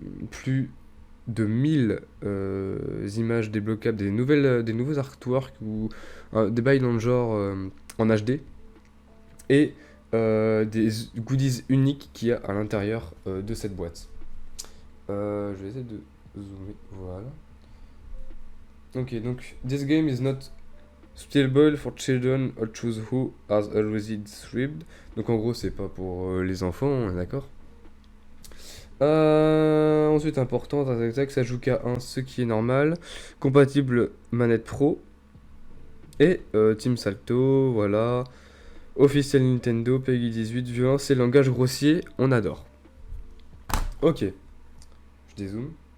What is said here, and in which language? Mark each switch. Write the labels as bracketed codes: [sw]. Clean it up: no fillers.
[fr] Plus de 1000 images débloquables, des nouveaux artworks ou des bails dans le genre en HD et des goodies uniques qu'il y a à l'intérieur de cette boîte. Je vais essayer de zoomer, voilà. Ok, donc [en] this game is not suitable for children or those who are already disturbed. [fr] Donc en gros, c'est pas pour les enfants, on est d'accord. Ensuite, important, ça joue qu'à 1, ce qui est normal. Compatible manette pro. Et Team Salto, voilà. Officiel Nintendo, Peggy 18, violence et langage grossier, on adore. Ok. Je dézoome.